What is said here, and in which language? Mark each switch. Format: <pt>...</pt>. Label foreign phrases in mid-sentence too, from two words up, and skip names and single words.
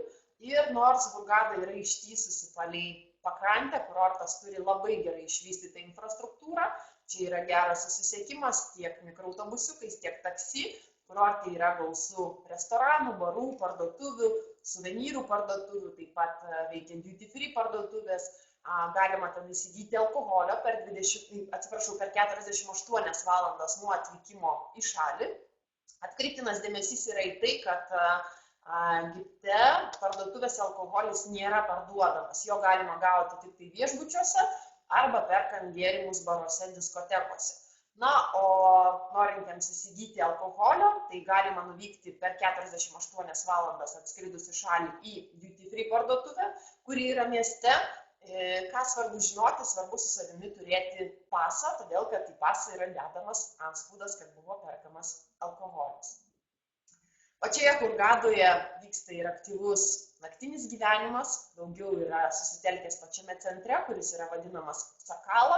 <lt>Ir nors Hurgada yra ištįsusi palei pakrantę, kurortas turi labai gerai išvystytą infrastruktūrą, čia yra geras susisiekimas tiek mikroautobusiukais, tiek taksi, kurorte yra gausu restoranų, barų, parduotuvių, suvenyrų parduotuvių, taip pat veikia</lt> <en>duty free</en> <lt>parduotuvės, galima ten įsigyti alkoholio per 48 valandas nuo atvykimo į šalį. Atkreiptinas dėmesys yra į tai, kad Egipte parduotuvėse alkoholis nėra parduodamas, jo galima gauti tik tai viešbučiuose arba perkant gėrimus baruose, diskotekose. Na, o norintiems įsigyti alkoholio, tai galima nuvykti per 48 valandas atskridus į šalį į</lt> <en>duty free</en> <lt>parduotuvę, kuri yra mieste. Ką svarbu žinoti, svarbu su savimi turėti pasą, todėl kad į pasą yra dedamas antspaudas, kad buvo perkamas alkoholis. Pačioje Hurgadoje vyksta ir aktyvus naktinis gyvenimas, daugiau yra susitelkęs pačiame centre, kuris yra vadinamas Sakala.</lt>